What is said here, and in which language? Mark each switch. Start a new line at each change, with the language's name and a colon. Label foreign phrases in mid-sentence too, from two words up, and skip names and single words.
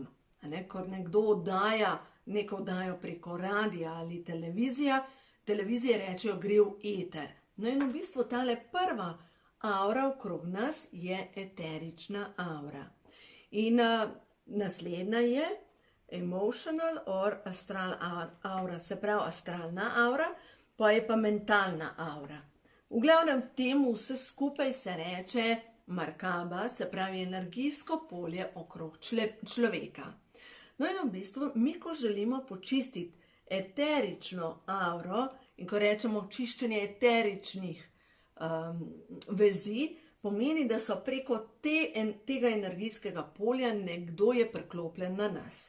Slovenian: Ko nekdo oddaja neko oddajo preko radija ali televizije rečejo, gre v eter. No in v bistvu tale prva aura okrog nas je eterična aura. In naslednja je
English: emotional or astral aura,
Slovenian: se pravi astralna aura, pa je pa mentalna aura. V glavnem temu vse skupaj se reče Markaba, se pravi energijsko polje okrog človeka. No in v bistvu mi, ko želimo počistiti eterično auro in ko rečemo čiščenje eteričnih vezi, pomeni, da so preko tega energijskega polja nekdo je priklopljen na nas.